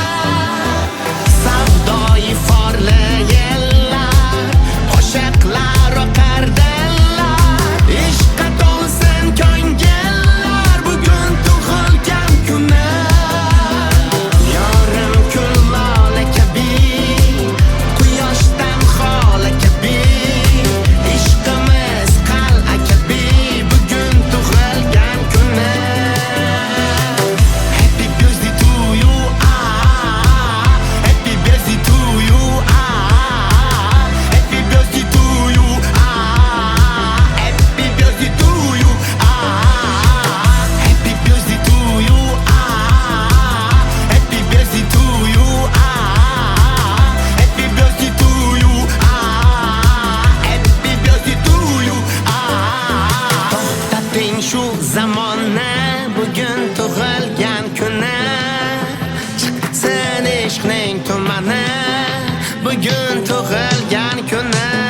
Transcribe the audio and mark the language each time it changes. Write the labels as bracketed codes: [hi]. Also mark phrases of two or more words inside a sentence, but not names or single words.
[uz] Savdoyi forli yellar, qo'shiqlar o'qar dillar, ishqqa to'lsin ko'ngillar, bugun tug'ilgan kuni. Yorim kun lola kabi, quyoshdan xola kabi, ishqimiz qal'a kabi, bugun tug'ilgan kuni. [en] Happy birthday to you, happy birthday to you, happy birthday to you, happy birthday to you, happy birthday to you, happy birthday to you, happy birthday to you, happy birthday to you. [uz] To'xtating shu zamonni, bugun tug'ilgan kuni, chiqsin ishqning tumani, bugun tug'ilgan kuni.